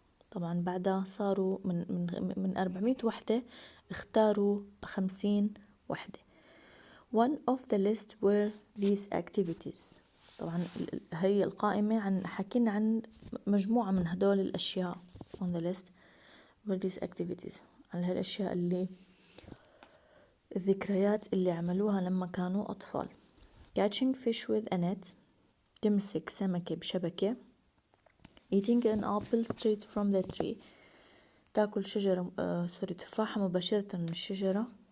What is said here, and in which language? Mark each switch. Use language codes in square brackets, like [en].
[ar] طبعا بعدها صاروا من 400 وحدة اختاروا 50 وحدة. [en] One of the list were these activities. [ar] طبعا هي القائمة حكينا عن مجموعة من هدول الأشياء [en] on the list were these activities [ar] عن هالأشياء اللي الذكريات اللي عملوها لما كانوا أطفال. [en] Catching fish with a net [ar] تمسك سمكة بشبكة. [en] Eating an apple straight from the tree [ar] تاكل تفاحة مباشرة من الشجرة.